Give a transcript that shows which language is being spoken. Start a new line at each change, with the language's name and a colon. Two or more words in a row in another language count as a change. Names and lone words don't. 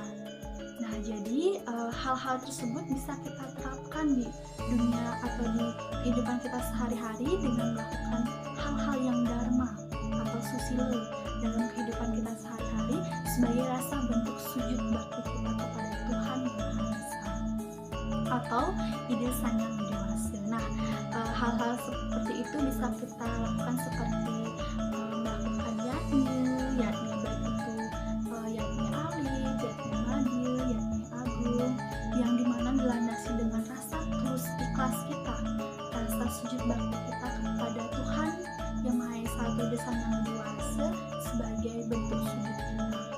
Indonesian: Nah, jadi hal-hal tersebut bisa kita terapkan di dunia atau di kehidupan kita sehari-hari dengan melakukan hal-hal yang dharma atau susila dalam kehidupan kita sehari-hari sebagai rasa bentuk sujud bakti kita kepada Tuhan Yang Maha Esa atau ide Sang Yang Widiwasa. Nah, hal-hal seperti itu bisa kita lakukan seperti melakukan yatnya baik itu yatnya alit, yatnya madil, yatnya agung, yang dimana dilandasi dengan rasa tulus ikhlas kita, rasa sujud bakti kita kepada Tuhan Yang Maha Esa atau ide Sang Yang Widiwasa sebagai bentuk sujud kita.